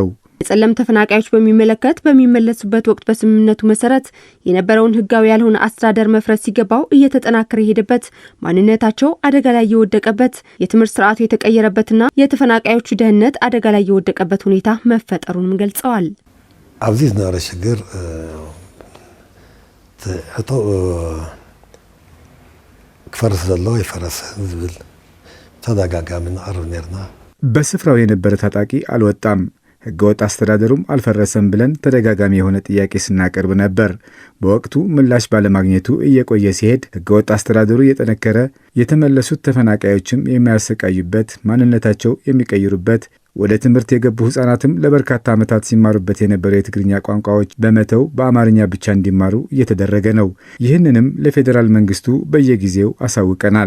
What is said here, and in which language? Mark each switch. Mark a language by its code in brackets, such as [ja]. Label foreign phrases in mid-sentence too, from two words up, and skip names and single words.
[am] የጸለም ተፈናቃዮች በሚመለከት በሚመለሱበት ወቅት በስምምነቱ መሰረት የነበረውን ህጋዊ ያልሆነ አስተዳደር መፍረስ ሲገባው እየተጠናከረ የሄደበት፣ ማንነታቸው አደጋ ላይ የወደቀበት፣ የትምህርት ስርዓቱ የተቀየረበትና የተፈናቃዮቹ ደህንነት አደጋ ላይ የወደቀበት ሁኔታ መፈጠሩንም ገልጸዋል። [ti] ኣብዚ ዝነበረ ችግር ክፈርስ ዘሎ ይፈረስ ዝብል ተደጋጋሚ ንቀርብ ነርና [am] በስፍራው የነበረ ታጣቂ አልወጣም፣ ህገወጥ አስተዳደሩም አልፈረሰም ብለን ተደጋጋሚ የሆነ ጥያቄ ስናቀርብ ነበር። በወቅቱ ምላሽ ባለማግኘቱ እየቆየ ሲሄድ ህገወጥ አስተዳደሩ እየጠነከረ የተመለሱት ተፈናቃዮችም የሚያሰቃዩበት፣ ማንነታቸው የሚቀይሩበት፣ ወደ ትምህርት የገቡ ህጻናትም ለበርካታ ዓመታት ሲማሩበት የነበረው የትግርኛ ቋንቋዎች በመተው በአማርኛ ብቻ እንዲማሩ እየተደረገ ነው። ይህንንም ለፌዴራል መንግስቱ በየጊዜው አሳውቀናል።